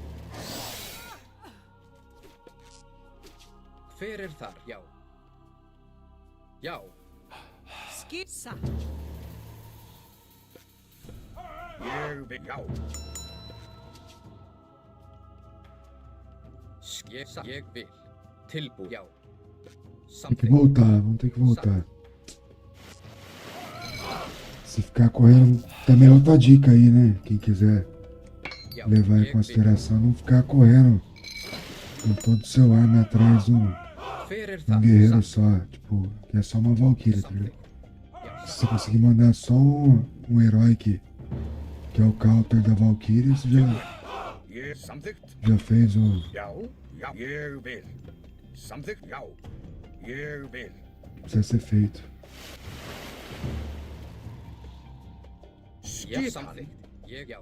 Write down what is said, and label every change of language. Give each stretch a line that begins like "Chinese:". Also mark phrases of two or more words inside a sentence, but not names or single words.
Icelandic: Hver er þar? Já. Já. Skissa. ég vil, já. Ég vil. Tilbú, já.
Portuguese: Tem que voltar, vamos ter que voltar. Se ficar correndo, também é outra dica aí, né? Quem quiser levar em consideração, não ficar correndo com todo o seu arma atrás de um guerreiro só. Tipo, que é só uma Valkyria, tá ligado? Se você conseguir mandar só um herói que é o counter da Valkyria, você já fez o...
Icelandic: Já, ég vil. Samþykkt, já. Ég vil.
Portuguese: Precisa ser feito.
Icelandic: Já, samþykkt. Ég, já.